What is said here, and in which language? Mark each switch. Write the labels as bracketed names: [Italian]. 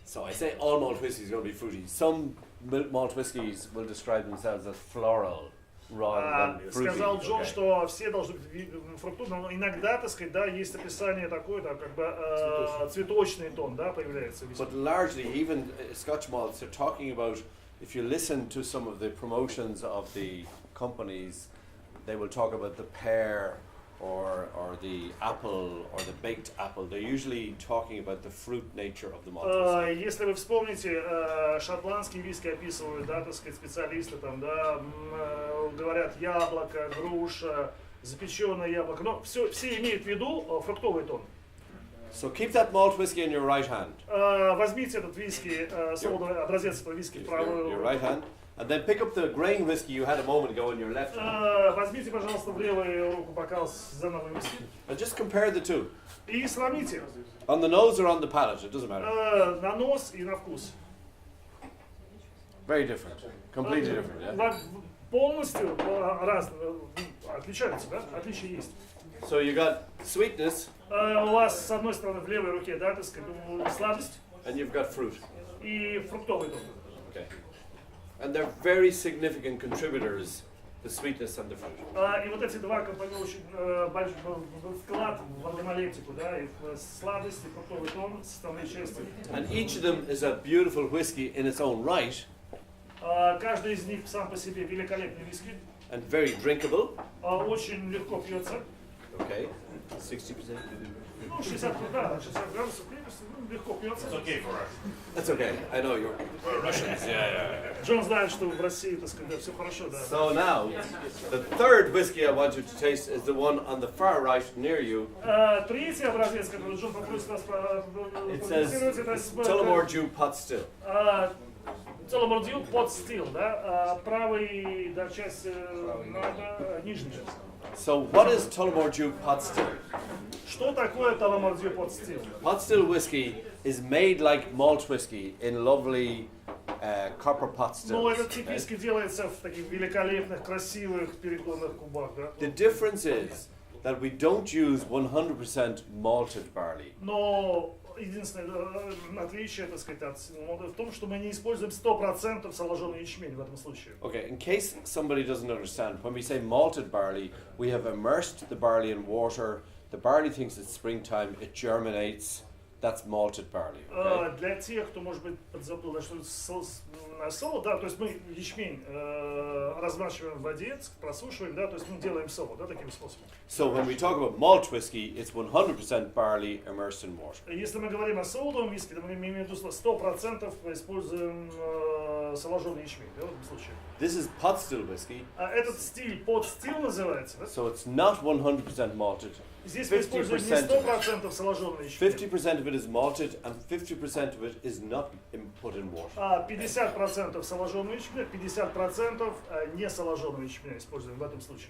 [English] So I say all malt whiskies are going to be fruity. Some malt whiskies will describe themselves as floral rather than fruity. [Russian] Сказал Джон, что все должны быть фруктовые, но иногда, так сказать, да, есть описание такое, да, как бы цветочный тон, да, появляется. [English] But largely, even Scotch malts are talking about. If you listen to some of the promotions of the companies, they will talk about the pear or the apple or the baked apple. They're usually talking about the fruit nature of the malt whiskey. [Russian] Если вы вспомните, шотландские виски описывают, да, так сказать, специалисты там, да, говорят яблоко, груша, запеченное яблоко, но все имеют в виду фруктовый тон. [English] So keep that malt whiskey in your right hand. [Russian] Возьмите этот виски, солодовый образец этого виски в правую [English] your right hand, and then pick up the grain whiskey you had a moment ago in your left hand. [Russian] Возьмите, пожалуйста, в левую руку бокал с зановым виски. [English] And just compare the two. [Russian] И сравните. [English] On the nose or on the palate, it doesn't matter. [Russian] На нос и на вкус. [English] Very different, completely different. Yeah? [Russian] Полностью разные, отличаются, да? Отличия есть. [English] So you got sweetness. [Russian] У вас с одной стороны в левой руке, да, так сказать, сладость. [English] And you've got fruit. [Russian] И фруктовый тон. [English] Okay. And they're very significant contributors, the sweetness and the fruit. [Russian] И вот эти два компонента очень большой вклад в органолептику, да, и в сладость, и фруктовый тон, составные части. [English] And each of them is a beautiful whiskey in its own right. [Russian] Каждый из них сам по себе великолепный виски. [English] And very drinkable. [Russian] Очень легко пьется. [English] Okay. 60%. [Russian] Ну, 60 градусов крепости, легко пьется. [English] It's okay for us. That's okay. I know you're Russians. Yeah. [Russian] Джон знает, что в России, так сказать, все хорошо, да. [English] So now, the third whiskey I want you to taste is the one on the far right near you. [Russian] Третий образец, который Джон попросит вас [English] It says Tullamore Dew pot still. [Russian] Tullamore Dew pot still, да, правый, да, часть, нижняя часть. [English] So what is Tullamore Dew pot still? [Russian] Что такое Tullamore Dew pot still? [English] Pot still whiskey is made like malt whiskey in lovely copper pot stills. Ну, этот тип виски делается в таких великолепных, красивых перегонных кубах, да. The difference is that we don't use 100% malted barley. Но единственное отличие, так сказать, в том, что мы не используем 100% соложенный ячмень в этом случае. Okay, in case somebody doesn't understand, when we say malted barley, we have immersed the barley in water. The barley thinks it's springtime, it germinates. That's malted barley. Okay? [Russian] Для тех, кто, может быть, подзабыл, что соло, да, то есть мы ячмень размачиваем в воде, просушиваем, да, то есть мы делаем соло, да, таким способом. [English] So when we talk about malt whiskey, it's 100% barley immersed in water. [Russian] Если мы говорим о солодовом виске, то мы имеем в виду 100% используем соложенный ячмень, да, в этом случае. [English] This is pot still whiskey. [Russian] Этот стиль pot still называется, да? [English] So it's not 100% malted. [Russian] Здесь мы используем не 100% соложенный ячмень. [English] 50% of it is malted and 50% of it is not put in water. [Russian] 50% соложенного ячменя, 50% не соложенного ячменя используем в этом случае.